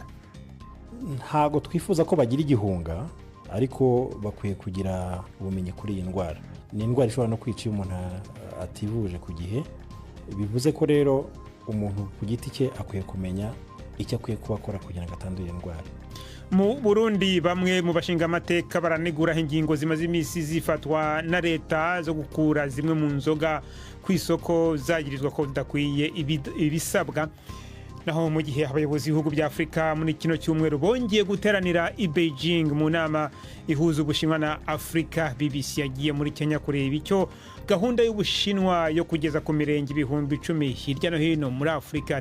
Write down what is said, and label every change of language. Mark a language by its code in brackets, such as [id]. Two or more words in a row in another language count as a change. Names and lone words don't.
[rw] Ntago twifuza ko bagira igihunga, ariko bakwiye kugira ubumenyi kuri iyi ndwara. Ni indwara ishobora no kwica iyo umuntu ativuje ku gihe. Bivuze ko rero umuntu ku giti cye akwiye kumenya icyo akwiye kubakora kugira ngo atandure indwara. [rn] Mu Burundi bamwe mu bashinga amateka baranegura ingingo zimaze imisi zifatwa na leta zo gukura zimwe mu nzoga ku isoko zagirizwa ko zidakwiye ibisabwa. Naho mu gihe abayobozi b'ibihugu bya Afrika muri kino cyumweru bongeye guteranira i Beijing mu nama ihuza Ubushinwa na Afrika, BBC yagiye muri Kenya kureba icyo gahunda y'Ubushinwa yo kugeza ku mirenge 10,000 hirya no hino muri Afrika.